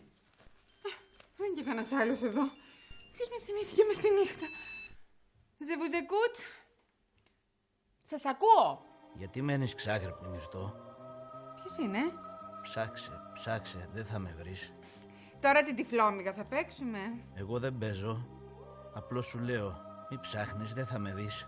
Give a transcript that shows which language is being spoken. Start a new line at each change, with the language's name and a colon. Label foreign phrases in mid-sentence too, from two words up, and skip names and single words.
Greek: Δεν είναι και κανένας άλλος εδώ. Ποιος με θυμήθηκε μες τη νύχτα?
French: Je vous écoute.
Greek: Σας ακούω. Γιατί μένεις ξάχρυπνη, Μυρτώ? Ποιος είναι? Ψάξε, δεν θα με βρεις. Τώρα την τυφλόμυγα θα παίξουμε. Εγώ δεν παίζω. Απλώς σου λέω, μη ψάχνεις, δεν θα με δεις.